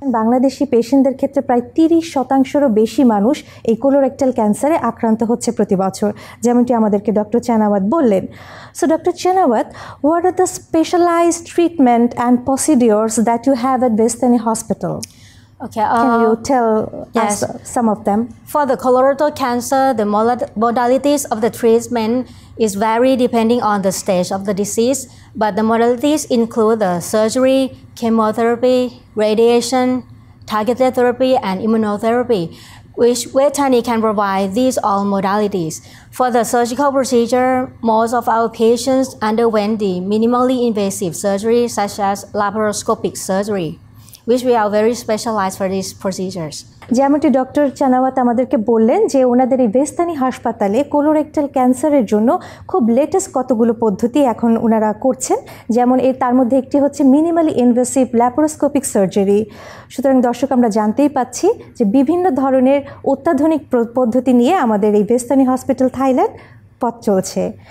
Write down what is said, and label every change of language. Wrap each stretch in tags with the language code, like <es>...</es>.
<bn>বাংলাদেশি পেশেন্টদের ক্ষেত্রে প্রায় 30%-রও বেশি মানুষ এই কোলোরেক্টাল ক্যান্সারে আক্রান্ত হচ্ছে প্রতি বছর, যেমনটি আমাদেরকে ডক্টর চানাওয়াত বললেন।</bn> <en>So, Dr. Chanawat, what are the specialized treatment and procedures that you have at Vestani Hospital? Okay, Can you tell yes. us some of them? For the colorectal cancer, the modalities of the treatment is vary depending on the stage of the disease, but the modalities include the surgery, chemotherapy, radiation, targeted therapy, and immunotherapy, which Vetani can provide these all modalities. For the surgical procedure, most of our patients underwent the minimally invasive surgery such as laparoscopic surgery, which we are very specialized for these procedures.</en> <bn>যেমনটি doctor চানাওয়াত আমাদেরকে বললেন যে ওনাদের এই ভেস্তানি হাসপাতালে colorectal ক্যান্সারের জন্য খুব লেটেস্ট কতগুলো পদ্ধতি এখন ওনারা করছেন, যেমন তার মধ্যে একটি হচ্ছে মিনিমালি ইনভেসিভ ল্যাপারোস্কোপিক সার্জারি। সুতরাং দর্শক, আমরা জানতেই পাচ্ছি যে বিভিন্ন ধরনের অত্যাধুনিক পদ্ধতি নিয়ে আমাদের এই ভেস্তানি হসপিটাল থাইল্যান্ড পথ চলছে।</bn>